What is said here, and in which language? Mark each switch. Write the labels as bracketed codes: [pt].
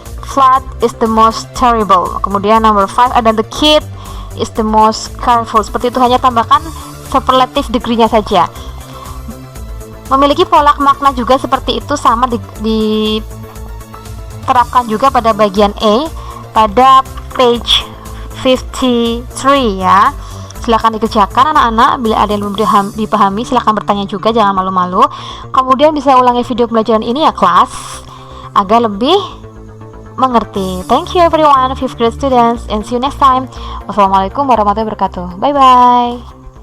[en] Flood is the most terrible. [id] Kemudian [en] number 5 ada the kid is the most careful. [id] Seperti itu, hanya tambahkan superlative degree-nya saja. Memiliki pola makna juga seperti itu, sama diterapkan juga pada bagian A pada page 53 ya. Silahkan dikerjakan anak-anak. Bila ada yang belum dipahami, silahkan bertanya juga, jangan malu-malu. Kemudian bisa ulangi video pembelajaran ini ya kelas, agar lebih mengerti. [en] Thank you everyone, 5th grade students, and see you next time. [ar] Wassalamualaikum warahmatullahi wabarakatuh. [en] Bye bye.